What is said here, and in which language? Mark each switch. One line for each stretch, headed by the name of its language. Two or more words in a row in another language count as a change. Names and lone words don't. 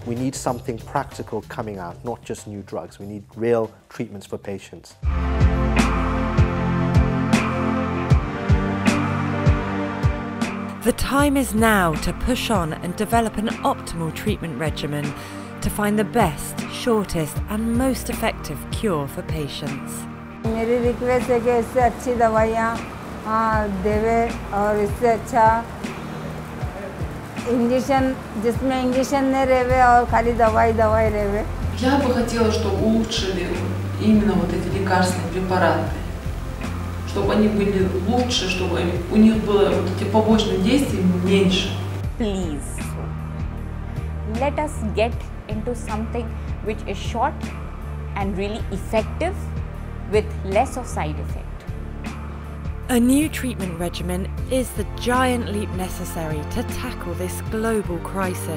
English: We need something practical coming out, not just new drugs. We need real treatments for patients. The time is now to push on and develop an optimal treatment regimen to find the best, shortest and most effective cure for patients.
Hindi: मेरी रिक्वेस्ट है कि इससे अच्छी दवाइयाँ देवे और इससे अच्छा इंजेक्शन जिसमें इंजेक्शन नहीं रहेवे और खाली दवाई रहेवे.
Russian: Я бы хотела, чтобы улучшили именно вот эти лекарственные препараты, чтобы они были лучше, чтобы у них было вот эти побочные действия меньше.
English: Please, let us get into something which is short and really effective with less of side effect. A new treatment regimen is the giant leap necessary to tackle this global crisis.